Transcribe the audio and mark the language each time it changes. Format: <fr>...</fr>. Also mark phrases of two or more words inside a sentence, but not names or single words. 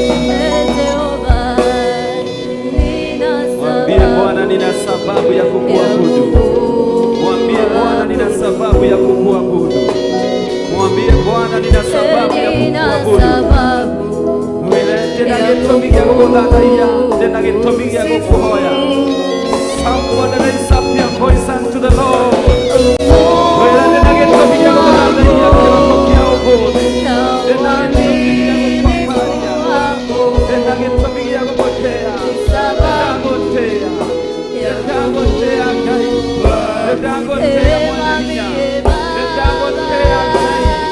<sw>Eh, Jehova, nina Mwambie sababu Bwana, "Nina sababu ya kukuabudu." Mwambie Bwana, "Nina sababu ya kukuabudu." Mwambie Bwana, "Nina sababu ya Nina kukuabudu."</sw> <ki>sababu Mwĩre, "Ndĩ na gĩtũmi gĩa gũgũthathaiya, ndĩ na gĩtũmi gĩa gũkũhoya."</ki> <en>Somebody raise up your voice unto the Lord.</en> <ki>Mwĩre, Ndĩ na gĩtũmi gĩa gũgũthathaiya kĩroko kĩa ũmũthĩ. Ndĩ na gĩtũmi gĩa gũkũhoya. Ndĩ na gĩtũmi gĩa gũgũtĩĩa. Ndagũtĩĩa. Ndagũtĩĩa Ngai. Ndagũtĩĩa Mwathani. Ndagũtĩĩa Ngai.</ki>